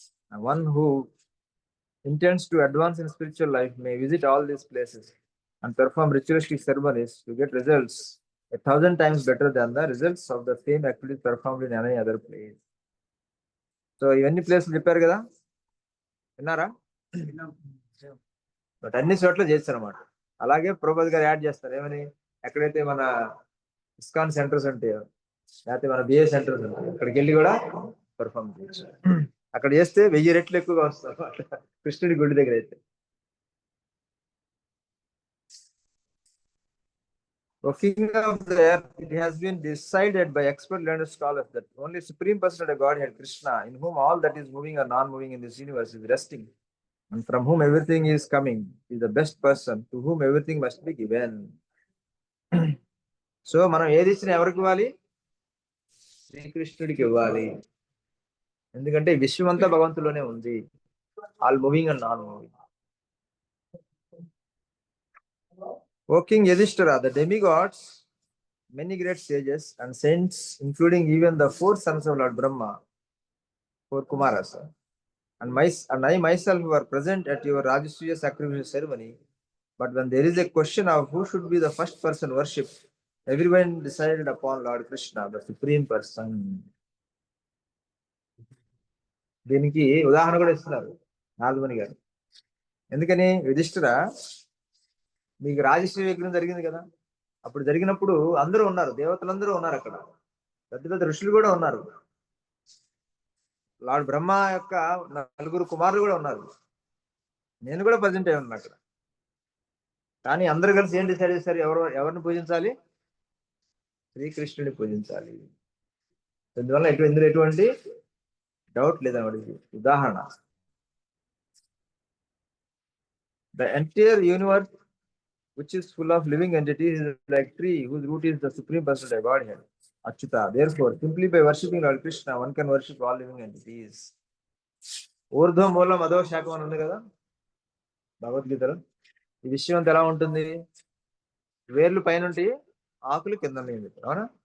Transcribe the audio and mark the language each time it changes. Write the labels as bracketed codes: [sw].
[en] And one who intends to advance in spiritual life may visit all these places and perform ritualistic ceremonies to get results 1,000 times better than the results of the same activity performed in any other place. [te] So ఇవన్నీ ప్లేస్లు చెప్పారు కదా, విన్నారా? But అన్ని చోట్ల చేస్తారు అన్నమాట. అలాగే ప్రభుపాద్ గారు యాడ్ చేస్తారు ఏమని, ఎక్కడైతే మన ఇస్కాన్ సెంటర్స్ ఉంటాయో, లేకపోతే మన బిఏ సెంటర్స్ ఉంటాయో, అక్కడికి వెళ్ళి కూడా పర్ఫామ్ చేయొచ్చు. అక్కడ చేస్తే 1000 రెట్లు ఎక్కువగా వస్తారు అన్నమాట కృష్ణుడి గుడి దగ్గర అయితే. [en] O King of the earth, it has been decided by expert learned scholars that only Supreme Personality of Godhead Krishna, in whom all that is moving or non-moving in this universe is resting, and from whom everything is coming, is the best person to whom everything must be given. [te] So మనం ఏది ఇచ్చినా ఎవరికి ఇవ్వాలి? శ్రీకృష్ణుడికి ఇవ్వాలి. ఎందుకంటే విశ్వం అంతా భగవంతులోనే ఉంది, [en] All moving and non moving. O King Yudhishthira, the demigods many great sages and saints, including even the 4 sons of Lord Brahma, 4 Kumaras, and I myself were present at your Rajasuya sacrificial ceremony. But when there is a question of who should be the first person worshipped, everyone decided upon Lord Krishna, the supreme person. [te] దీనికి ఉదాహరణ కూడా ఇస్తున్నారు నారదముని గారు. ఎందుకని యుధిష్ఠిర, మీకు రాజశ్రీ విగ్రహం జరిగింది కదా, అప్పుడు జరిగినప్పుడు అందరూ ఉన్నారు, దేవతలందరూ ఉన్నారు, అక్కడ పెద్ద పెద్ద ఋషులు కూడా ఉన్నారు, లార్డ్ బ్రహ్మ యొక్క 4 కుమారులు కూడా ఉన్నారు, నేను కూడా ప్రజెంట్ అయి ఉన్నా అక్కడ. కానీ అందరూ కలిసి ఏం డిసైడ్ చేశారు, ఎవరిని పూజించాలి? శ్రీకృష్ణుని పూజించాలి. అందువల్ల ఇందులో ఎటువంటి డౌట్ లేదన్నమాట. ఇది ఉదాహరణ. [en] The entire universe, which is full of living entities, is like tree whose root is the supreme personality of Godhead, Achyuta. Therefore, simply by worshipping Lord Krishna, one can worship all living entities. [te] ఊర్ధ్వ మూలం అదో శాఖం అని ఉంది కదా భగవద్గీతలో. ఈ విషయం అంతా ఎలా ఉంటుంది? వేర్లు పైనుంటి, ఆకులు కింద ఉంది, అవునా?